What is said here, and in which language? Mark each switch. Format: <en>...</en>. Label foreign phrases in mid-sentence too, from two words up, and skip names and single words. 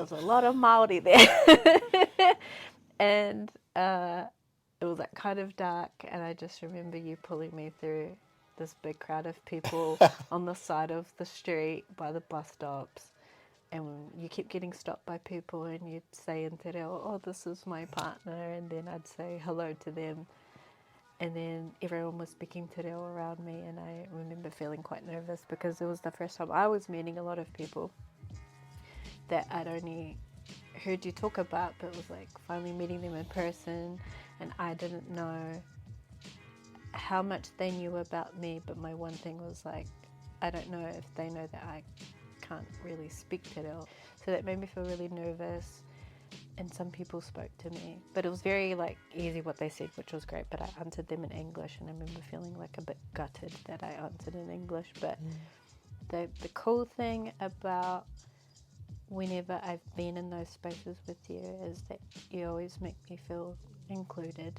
<en>It was a lot of Māori there. And it was like kind of dark, and I just remember you pulling me through this big crowd of people on the side of the street by the bus stops, and you kept getting stopped by people, and you'd say in te reo, oh, this is my partner, and then I'd say hello to them, and then everyone was speaking te reo around me, and I remember feeling quite nervous because it was the first time I was meeting a lot of people that I'd only heard you talk about, but it was like finally meeting them in person, and I didn't know how much they knew about me, but my one thing was like, I don't know if they know that I can't really speak te reo. So that made me feel really nervous, and some people spoke to me, but it was very like easy what they said, which was great, but I answered them in English, and I remember feeling like a bit gutted that I answered in English. But the cool thing about whenever I've been in those spaces with you is that you always make me feel included.</en>